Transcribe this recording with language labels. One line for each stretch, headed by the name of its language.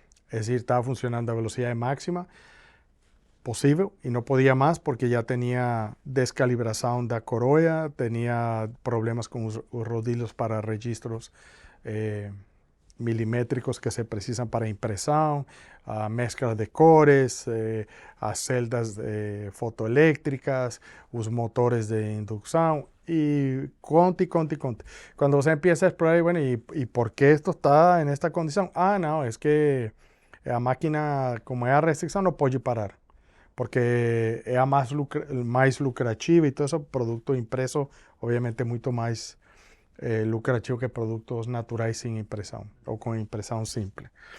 Portuguese: É decir, estava funcionando a velocidade máxima possível e não podia mais porque já tinha descalibração da coroa, tinha problemas com os rodilhos para registros milimétricos que se precisam para impressão, a mescla de cores, as celdas fotoelétricas, os motores de indução e conta e conta e conta. Quando você
Spanish: empieza a explorar, bueno, ¿y por qué esto está en esta condición? Ah, no, es que a máquina, como es a restricción, no puede parar, porque es a mais lucrativa e todo eso, producto impreso,
Portuguese: obviamente muito mais lucrativo que produtos naturais sem impressão, ou com impressão simples.